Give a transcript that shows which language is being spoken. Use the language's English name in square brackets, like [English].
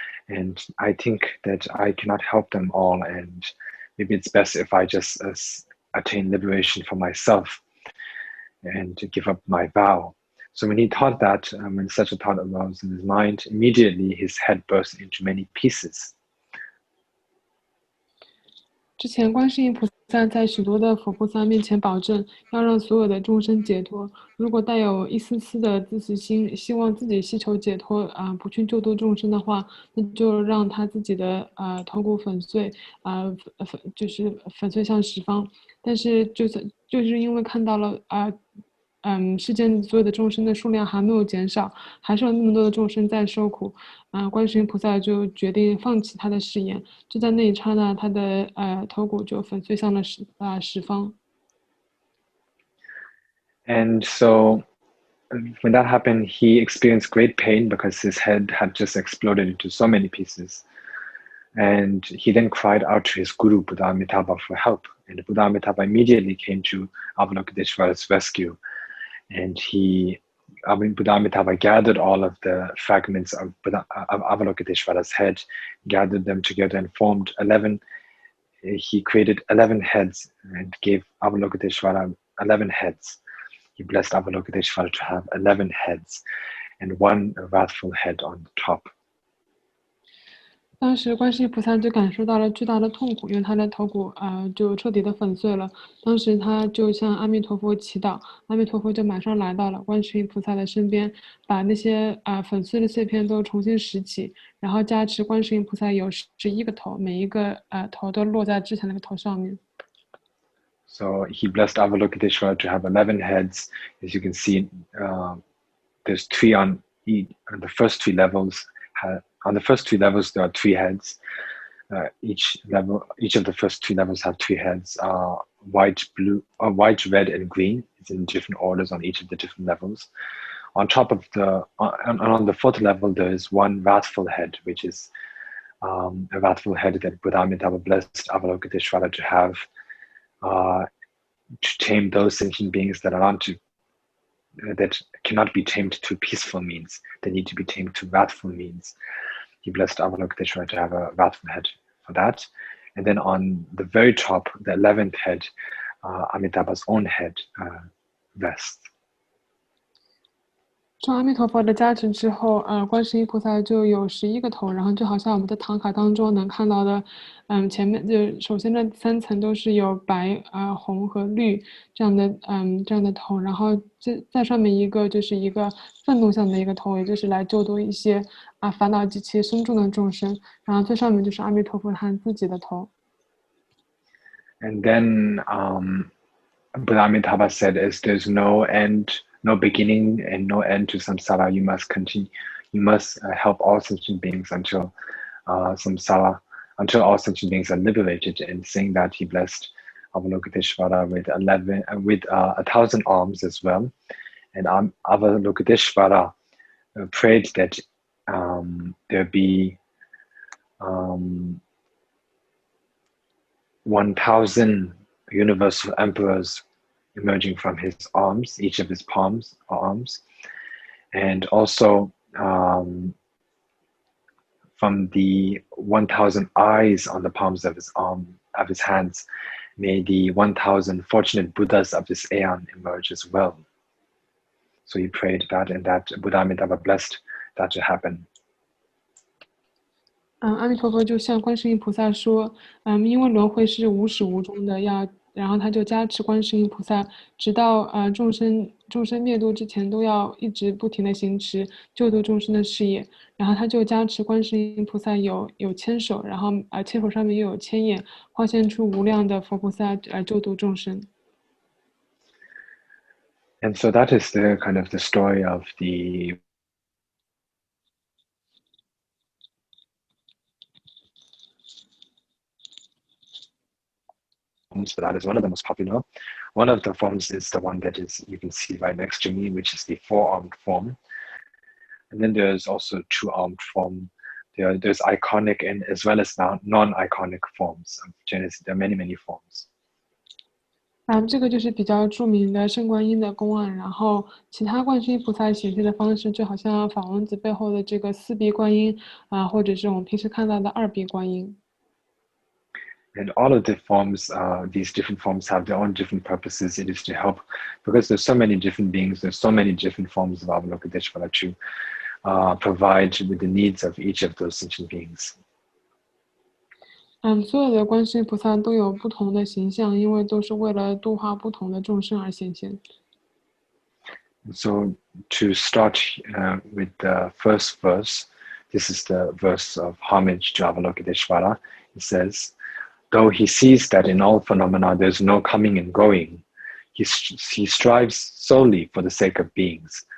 [English] And I think that I cannot help them all. And maybe it's best if I just attain liberation for myself and to give up my vow. So when he thought that, when such a thought arose in his mind, immediately his head burst into many pieces. [Chinese] 之前观世音菩萨在许多的佛菩萨面前保证，要让所有的众生解脱。如果带有一丝丝的自私心，希望自己希求解脱不去救度众生的话，那就让他自己的头骨粉碎就是粉碎向十方。但是就是因为看到了世间所有的众生的数量还没有减少，还是有那么多的众生在受苦，观世音菩萨就决定放弃他的誓言，就在那一刹那，他的头骨就粉碎向了十方。 [English] And so when that happened, he experienced great pain because his head had just exploded into so many pieces. And he then cried out to his guru, Buddha Amitabha, for help. And Buddha Amitabha immediately came to Avalokiteshvara's rescue. And Buddha Amitabha gathered all of the fragments of Avalokiteshvara's head, gathered them together and formed 11. He created 11 heads and gave Avalokiteshvara 11 heads. He blessed Avalokiteshvara to have 11 heads and one wrathful head on the top. [Chinese] 当时观世音菩萨就感受到了巨大的痛苦，因为他的头骨就彻底的粉碎了。当时他就向阿弥陀佛祈祷，阿弥陀佛就马上来到了观世音菩萨的身边，把那些粉碎的碎片都重新拾起，然后加持观世音菩萨有11个头，每一个头都落在之前那个头上面。 [English] So he blessed Avalokiteshvara to have 11 heads. As you can see, there's 3 on the first 3 levels. On the first 3 levels, there are 3 heads. Each of the first 3 levels have 3 heads: white, blue, white, red, and green. It's in different orders on each of the different levels. On top of on the 4th level, there is one wrathful head, which is a wrathful head that Buddha Amitabha blessed Avalokiteshvara to have to tame those sentient beings that that cannot be tamed through peaceful means. They need to be tamed through wrathful means. He blessed Avalokiteshvara to have a wrathful head for that. And then on the very top, the 11th head, Amitabha's own head rests. [Chinese] 受阿弥陀佛的加持之后，观世音菩萨就有11个头，然后就好像我们在唐卡当中能看到的，前面就首先这3层都是有白、红和绿这样的头，然后在上面一个就是一个愤怒相的一个头，也就是来救度一些烦恼极其深重的众生，然后最上面就是阿弥陀佛他自己的头。 [English] And then Buddha Amitabha said, as there's no end, no beginning and no end to samsara, you must continue, you must help all sentient beings until samsara, until all sentient beings are liberated. And saying that, he blessed Avalokiteshvara with 1,000 arms as well. And Avalokiteshvara prayed that there be 1,000 universal emperors emerging from his arms, each of his palms or arms, and also from the 1,000 eyes on the palms of his hands, may the 1,000 fortunate Buddhas of this aeon emerge as well. So he prayed that, and that Buddha Amitabha blessed that to happen. [Chinese] 阿弥陀佛就向观世音菩萨说，因为轮回是无始无终的，然后他就加持观世音菩萨，直到众生灭度之前都要一直不停的行持救度众生的事业，然后他就加持观世音菩萨有千手，然后千手上面又有千眼，化现出无量的佛菩萨救度众生。 [English] And so that is the kind of the story of the forms, but that is one of the most popular. One of the forms is the one that is you can see right next to me, which is the 4-armed form. And then there's also 2-armed form. There's iconic and as well as non-iconic forms of Genesis. There are many, many forms. [Chinese] 这个就是比较著名的圣观音的公案，然后其他观世音菩萨显现的方式，就好像法王子背后的这个4臂观音或者是我们平时看到的2臂观音。 [English] And all of the forms, these different forms have their own different purposes. It is to help, because there's so many different beings, there's so many different forms of Avalokiteshvara to provide with the needs of each of those sentient beings. [Chinese] 所有的观世音菩萨都有不同的形象，因为都是为了度化不同的众生而显现。 [English] So to start with the first verse, this is the verse of homage to Avalokiteshvara. It says, though he sees that in all phenomena there's no coming and going, he strives solely for the sake of beings.